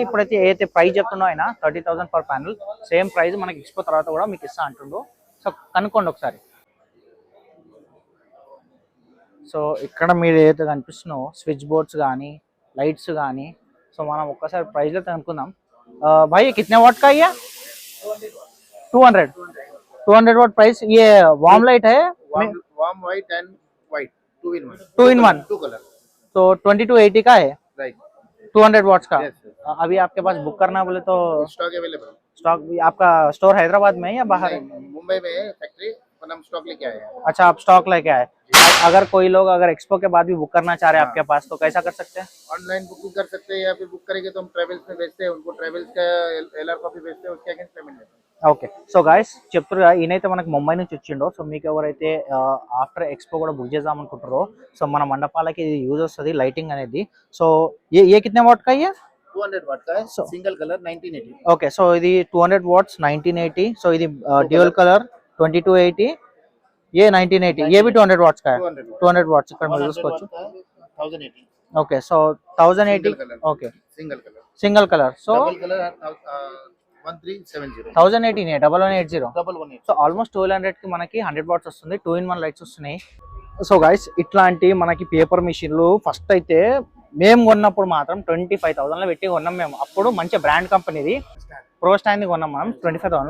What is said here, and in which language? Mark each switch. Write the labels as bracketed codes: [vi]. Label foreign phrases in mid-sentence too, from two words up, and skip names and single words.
[te] ఇప్పుడైతే ఏదైతే ప్రైస్ చెప్తుండో ఆయన 30,000 [en] per panel, [te] సేమ్ ప్రైస్ మనకి ఎక్స్పో తర్వాత కూడా మీకు ఇస్తా అంటుండో. సో కనుక్కోండి ఒకసారి. సో ఇక్కడ మీరు ఏదైతే కనిపిస్తున్నాయో [en] switch boards [te] కానీ లైట్స్ కానీ సో మనం ఒక్కసారి ప్రైస్లో కనుక్కుందాం. [hi] भाई कितने वाट का ये? 200 वाट प्राइस. ये [en] warm light [hi] है, [en] warm white and white 2 in 1 2 color. [hi] तो 2280 का है, राइट. 200 वाट्स का. [en] Yes, sir. [hi] अभी आपके पास बुक करना बोले तो [en] stock available. [hi] स्टॉक भी आपका स्टोर हैदराबाद में है या बाहर है? मुंबई में है फैक्ट्री, पर हम स्टॉक लेके आए हैं. अच्छा, आप स्टॉक लेके आए. अगर कोई लोग अगर एक्सपो के बाद भी बुक करना चाह रहे हैं आपके पास तो कैसा कर सकते हैं? ऑनलाइन बुकिंग कर सकते हैं या फिर बुक करेंगे तो हम ट्रेवल्स में भेजते हैं, उनको ट्रेवल्स का [en] LR copy [hi] भेजते हैं, उसके अगेंस्ट पेमेंट लेते हैं. [te] ఓకే. సో గాయస్ చెప్తారుగా ఈయనైతే మనకు ముంబై నుంచి వచ్చిండో. సో మీకు ఎవరైతే [en] after expo [te] కూడా బుక్ చేద్దాం అనుకుంటారో సో మన మండపాలకి ఇది యూజ్ వస్తుంది లైటింగ్ అనేది. [hi] सो ये कितने वाट का ये? 200 वाट का है, [en] single color [hi] 1980. [te] ఓకే, సో ఇది 200 వాట్స్ 1980. సో ఇది [en] dual color [te] 2280, [hi] ये 1980, ये भी 200 वाट्स का है. [te] 200 वाट्स ఇక్కడ మీరు చూసుకోవచ్చు. 1080. ఓకే, సో 1080. ఓకే, [en] single color. [te] సో [en] double color 1370. 1080 1180. 118. [te] సో ఆల్మోస్ట్ 1200 కి మనకి 100 వాట్స్ వస్తుంది. [en] 2 in 1 [te] లైట్స్ వస్తున్నాయి. సో గైస్ ఇట్లాంటి మనకి పేపర్ మిషన్లు ఫస్ట్ అయితే మేము కొన్నప్పుడు మాత్రం 25,000 లో పెట్టి కొన్నాం మేము. అప్పుడు మంచి బ్రాండ్ కంపెనీది [en] pro stand [te] కొన్నాం మనం 25,000 లో.